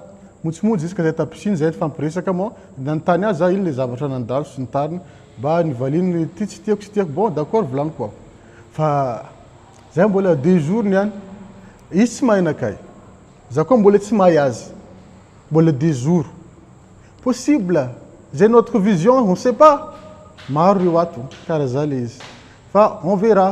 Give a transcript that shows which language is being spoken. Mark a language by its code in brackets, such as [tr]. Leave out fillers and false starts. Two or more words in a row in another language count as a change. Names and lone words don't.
[mg] Montsomontso jusqu'à zay tapisiny zay fampiresaka moa. Nanontany azy ino le zavatra nandalo sy ny tariny. Mba nivaliny ty tsy tiako. [fr] Bon d'accord [mg] volany koa. Fa zay mbola 2 jours niany. Izy tsy mahay anakay. Za koa mbola tsy mahay azy. Mbola 2 jours. Possible. [fr] J'ai notre vision, on ne sait pas. [mg] Maro io ato karaha zay le izy. [fr] Fa on verra.